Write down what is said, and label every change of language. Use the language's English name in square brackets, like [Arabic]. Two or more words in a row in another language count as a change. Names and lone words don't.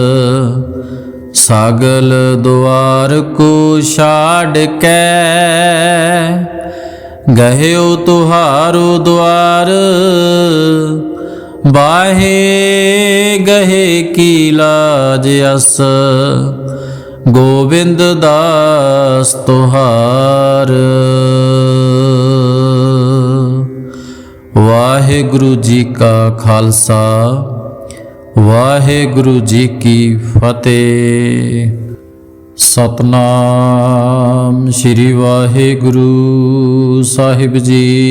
[Braj] सागल द्वार को छाड़ के, गह्यो तुहारो द्वार। बाहे गहे की लाज अस, ਗੋਬਿੰਦ ਦਾਸ ਤੁਹਾਰ। [Punjabi] ਵਾਹਿਗੁਰੂ ਜੀ ਕਾ ਖਾਲਸਾ, ਵਾਹਿਗੁਰੂ ਜੀ ਕੀ ਫਤਿਹ। ਸਤਨਾਮ ਸ੍ਰੀ ਵਾਹਿਗੁਰੂ ਸਾਹਿਬ ਜੀ।